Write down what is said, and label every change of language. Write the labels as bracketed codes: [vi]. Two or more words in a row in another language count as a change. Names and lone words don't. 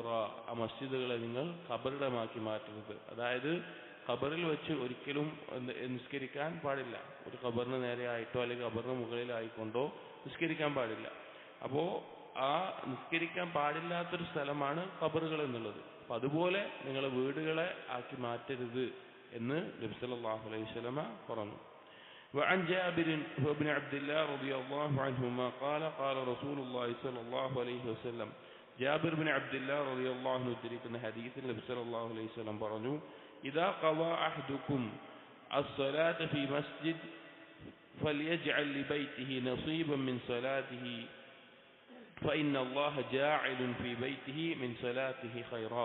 [ml] ആ മസ്ജിദുകളെ നിങ്ങൾ ഖബറിടമാക്കി മാറ്റരുത്. അതായത് ഖബറിൽ വെച്ച് ഒരിക്കലും നിസ്കരിക്കാൻ പാടില്ല. ഒരു ഖബറിന് നേരെ ആയിട്ടോ അല്ലെങ്കിൽ ഖബറിന് മുകളിലായിക്കൊണ്ടോ നിസ്കരിക്കാൻ പാടില്ല. അപ്പോൾ ആ നിസ്കരിക്കാൻ പാടില്ലാത്തൊരു സ്ഥലമാണ് ഖബറുകൾ എന്നുള്ളത്. അപ്പം അതുപോലെ നിങ്ങൾ വീടുകളെ ആക്കി മാറ്റരുത് എന്ന് നബി [ar] صلى الله عليه وسلم [ml] പറഞ്ഞു. [ar] وعن جابر بن عبد الله رضي الله عنهما قال قال رسول الله صلى الله عليه وسلم. ജാബിർ ബിൻ അബ്ദുല്ലാഹ് رضي الله عنه [ml] ഉദ്ധരിക്കുന്ന ഹദീസിൽ നബി [ar] صلى الله عليه وسلم പറഞ്ഞു, إذا قضى أحدكم الصلاة في مسجد فليجعل لبيته نصيبا من صلاته فإن الله جاعل في بيته من صلاته خيرا.